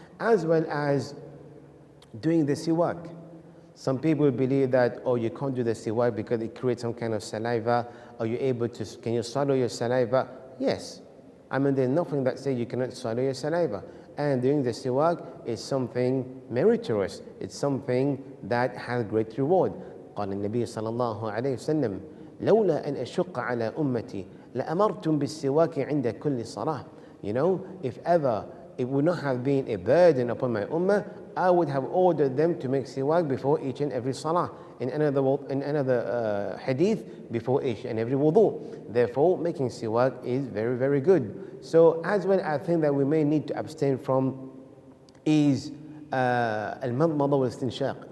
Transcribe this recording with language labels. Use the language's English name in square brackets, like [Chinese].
[English] As well as doing the siwak. Some people believe that, oh, you can't do the siwak because it creates some kind of saliva. Are you able to, can you swallow your saliva? Yes. I mean, there's nothing that says you cannot swallow your saliva. And doing the siwak is something meritorious. It's something that has great reward. [Arabic] قال النبي صلى الله عليه وسلم لولا أن أشق على أمتي لأمرتم بالسواك عند كل صلاة. [English] You know, if ever it would not have been a burden upon my ummah, I would have ordered them to make siwak before each and every salah. In another hadith, before each and every wudu. Therefore, making siwak is very, very good. So, as well, I think that we may need to abstain from is al-madmada wal-istinshaq.